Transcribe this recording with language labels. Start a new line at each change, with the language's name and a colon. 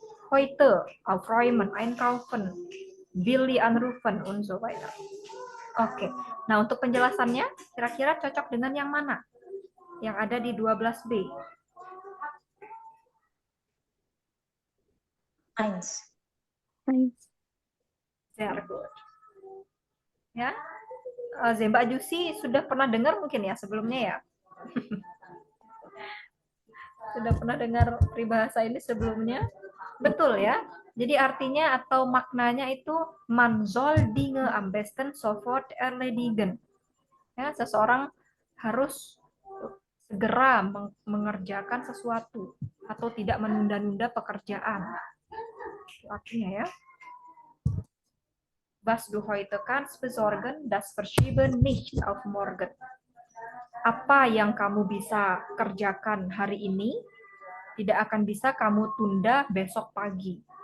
German: Heute, aufräumen, einkaufen, Billy anrufen, und so weiter.
Indonesian: Oke. Nah, untuk penjelasannya kira-kira cocok dengan yang mana? Yang ada di 12B.
German: Eins. Sehr good. Ya.
Indonesian: Mbak Jusi sudah pernah dengar mungkin ya sebelumnya ya? Sudah pernah dengar peribahasa ini sebelumnya? Betul ya. Jadi artinya atau maknanya itu
German: man soll Dinge am besten sofort erledigen.
Indonesian: Ya, seseorang harus segera mengerjakan sesuatu atau tidak menunda-nunda pekerjaan. Itu artinya ya.
German: Was du heute kannst besorgen, das verschiebe nicht auf morgen.
Indonesian: Apa yang kamu bisa kerjakan hari ini tidak akan bisa kamu tunda besok pagi.